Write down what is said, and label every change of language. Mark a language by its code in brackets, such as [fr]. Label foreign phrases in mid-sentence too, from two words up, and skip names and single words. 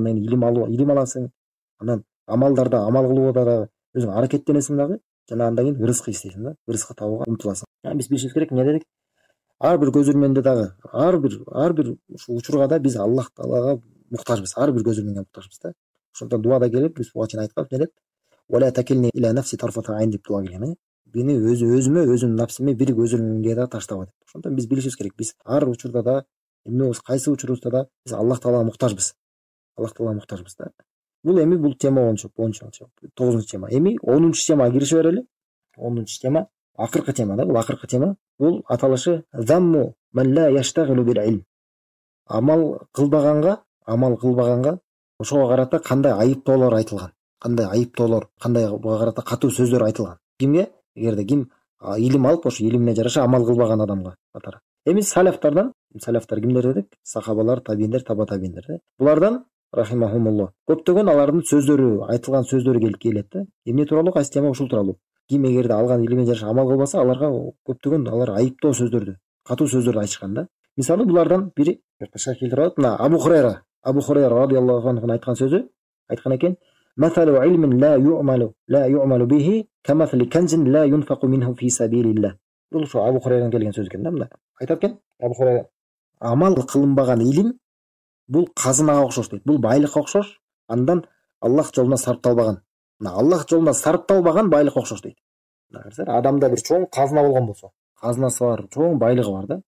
[ky] Андан кийин илим аласың. Анан амалдарда, амал кылууда дагы өзүң аракеттенесиң дагы, жана андан кийин рызкы издейсиң да, рызкы табууга умтуласың. Биз билишибиз керек, эмне дедик? Ар бир көзүрмөндө дагы, ар бир ушул учурга да биз Аллах Таалага муктажбыз, ар бир көзүрмөнгө муктажбыз да. Ошондон дуада келип, биз буга чейин айтканбыз, эмне деп? [ar] ولا تكلني إلى نفسي طرفة عين [ky] деп дуа келген. Мени өзүмө, өзүмдүн напсиме бир көзүрмөнгө да таштаба деп. Ошондон биз билишибиз керек, биз ар учурда да, эмне болсо, кайсы учурубузда да биз Аллах Таалага муктажбыз. Аллах Таалага муктажбыз да. Бул тема боюнча 9-чу тема. Эми 10-чу темага кирише берели. 10-чу тема акыркы тема да, бул акыркы тема. Бул аталышы [ar] ذم من لا يشتغل بالعلم. [ky] Амал кылбаганга ошого карата кандай айыптоолор айтылган. Кандай буга карата катуу сөздөр айтылган. Кимге? Эгерде ким илим алып, ошо илимине жараша амал кылбаган адамга катары. Эми салафтар кимдер дедик? Сахабалар, табииндер, таба табииндер. Булардан рахимахумуллах. Көптөгөн алардын сөздөрү, айтылган сөздөрү келет да. Эмне тууралуу? Кайсы тема? Ушул тууралуу. Ким эгерде алган илимине жараша амал кылбаса, аларга көптөгөн айыптоо сөздөрдү, катуу сөздөрдү айтышкан да. Мисалы, булардан бири шайх келтирип атат. Абу Хурайра [ar] رضي الله عنه [ky] айткан сөзү, айткан экен: [ar] "مثل علم لا يعمل به كمثل كنز لا ينفق منه في سبيل الله." [ky] Бул ошо Абу Хурайрадан келген сөз экен да. Мына айтат экен Абу Хурайра: "Амал кылынбаган илим бул казынага окшош" дейт. Бул байлыкка окшош, андан Аллах жолуна сарпталбаган. Аллах жолуна сарпталбаган байлыкка окшош дейт. Адамда бир чоң казына болгон болсо, казынасы бар, чоң байлыгы бар да.